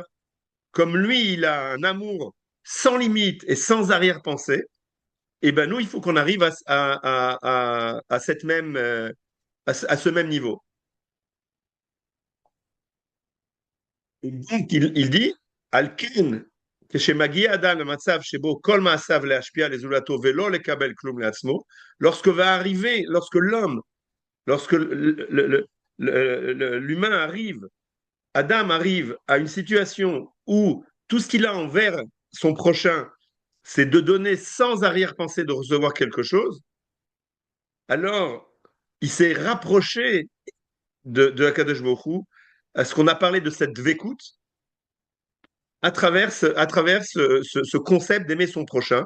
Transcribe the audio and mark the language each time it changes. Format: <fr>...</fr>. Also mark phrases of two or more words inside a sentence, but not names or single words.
<fr>Comme lui, il a un amour sans limite et sans arrière-pensée, et ben nous, il faut qu'on arrive à cette même, à ce même niveau. Et donc, il dit,</fr> <he>Alken, כשמגיע אדם למצב שבו כל מעשיו להשפיע לזולתו ולא לקבל כלום לעצמו,</he> <fr>lorsque l'homme, lorsque l'humain arrive, Adam arrive à une situation où tout ce qu'il a envers son prochain, c'est de donner sans arrière-pensée de recevoir quelque chose, alors il s'est rapproché de</fr> <he>הקדוש ברוך הוא,</he> <fr>à ce qu'on a parlé de cette dvékout, à travers ce concept d'aimer son prochain.</fr>